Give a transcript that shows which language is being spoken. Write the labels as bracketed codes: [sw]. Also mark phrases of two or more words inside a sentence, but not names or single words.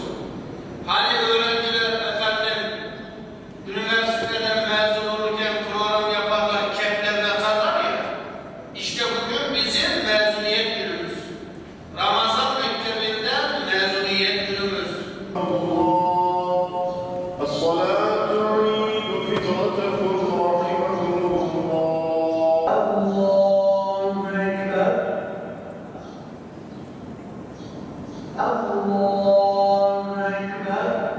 [tr] Hani öğrenciler efendim, üniversiteden mezun olurken program yaparlar, keplerine atarlar ya, işte bugün bizim mezuniyet günümüz. Ramazan Mektebi'nden mezuniyet günümüz. [ar] الصلاة عيد فطرتكم رحمكم الله. الله أكبر. الله أكبر.